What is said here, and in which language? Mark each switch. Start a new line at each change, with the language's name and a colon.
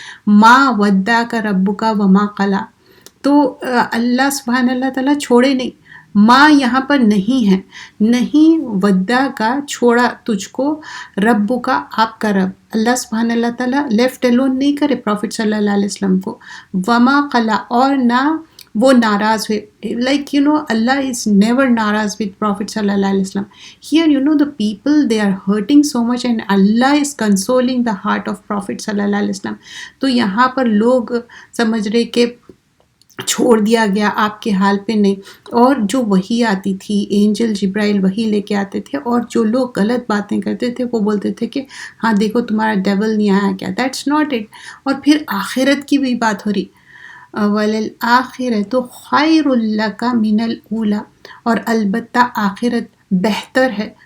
Arabic: ما ودعک ربک وما قلی،
Urdu: تو اللہ سبحانہ اللہ تعالیٰ چھوڑے نہیں، ماں یہاں پر نہیں ہے، نہیں ودا کا چھوڑا تجھ کو، رب کا آپ کا رب، اللہ سبحانہ اللہ تعالیٰ
English: left alone
Urdu: نہیں کرے پروفٹ صلی اللہ علیہ وسلم کو، وما قلا، اور نہ وہ ناراض ہوئے، لائک اللہ از نیور ناراض with پروفٹ صلی اللہ علیہ وسلم.
English: Here the people they are hurting so much and Allah is consoling the heart of Prophet صلی اللہ علیہ وسلم.
Urdu: تو یہاں پر لوگ سمجھ رہے کہ چھوڑ دیا گیا آپ کے حال پہ، نہیں. اور جو وحی آتی تھی، اینجل جبرائیل وحی لے کے آتے تھے، اور جو لوگ غلط باتیں کرتے تھے وہ بولتے تھے کہ ہاں دیکھو تمہارا ڈیول نہیں آیا کیا، دیٹس ناٹ اٹ. اور پھر آخرت کی بھی بات ہو رہی،
Arabic: وَلَلْآخِرَةُ خَيْرٌ لَكَ مِنَ الْأُولَى،
Urdu: اور البتہ آخرت بہتر ہے.